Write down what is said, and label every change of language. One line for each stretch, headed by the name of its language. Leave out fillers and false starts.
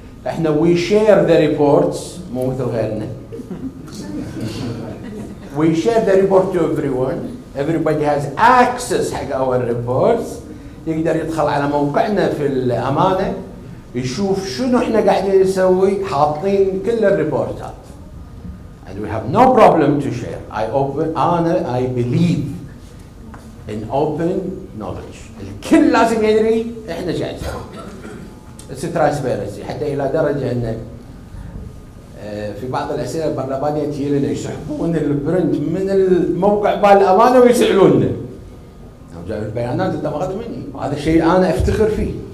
Arabic: احنا
English: we share the reports
Arabic: مو مثل غيرنا.
English: We share the report to everybody has access حق our reports.
Arabic: يقدر يدخل على موقعنا في الامانه يشوف شنو احنا قاعدين نسوي، حاطين كل الريبورتات.
English: And we have no problem to share. I believe in open knowledge.
Arabic: الكل لازم يدري احنا ايش قاعد نسوي.
English: It's transparency
Arabic: حتى الى درجه ان في بعض الاسئله البرلمانيه تجي لنا يسحبون البرنت من الموقع بالامانه ويسالوننا. جايب البيانات انت ماخذ مني، وهذا الشيء انا افتخر فيه.